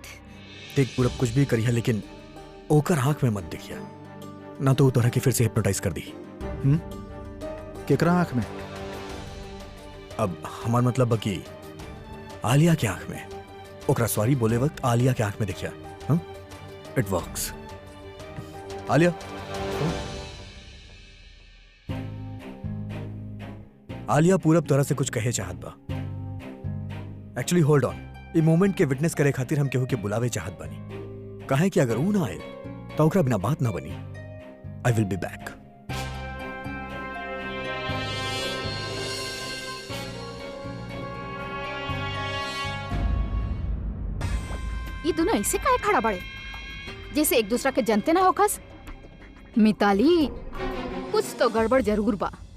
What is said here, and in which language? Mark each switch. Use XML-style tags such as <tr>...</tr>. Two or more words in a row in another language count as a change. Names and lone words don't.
<bho>देख पूरब, कुछ भी करिया लेकिन ओकर आंख में मत देखिया, ना तो तोरा के फिर से हिप्नोटाइज कर दी। केकरा आंख में? अब हमार मतलब कि आलिया के आंख में, ओकरा सॉरी बोले वक्त आलिया के आंख में देखिया। हाँ,</bho> <en>It works.</en> <bho>आलिया, आलिया पूरब तोरा से कुछ कहे चाहत बा।</bho> <en>Actually hold on,</en> <bho>ये मोमेंट के विटनेस करे खातिर हम केहू के बुलावे चाहत बानी। काहे कि अगर ऊ ना आए तो ओकरा बिना बात ना बनी।</bho> <en>I will be back.</en> <bho>ये दोनों ऐसे काहे खड़ा बड़े जैसे एक दूसरा के जानते ना होखस? मिताली, कुछ तो गड़बड़ जरूर बा।</bho>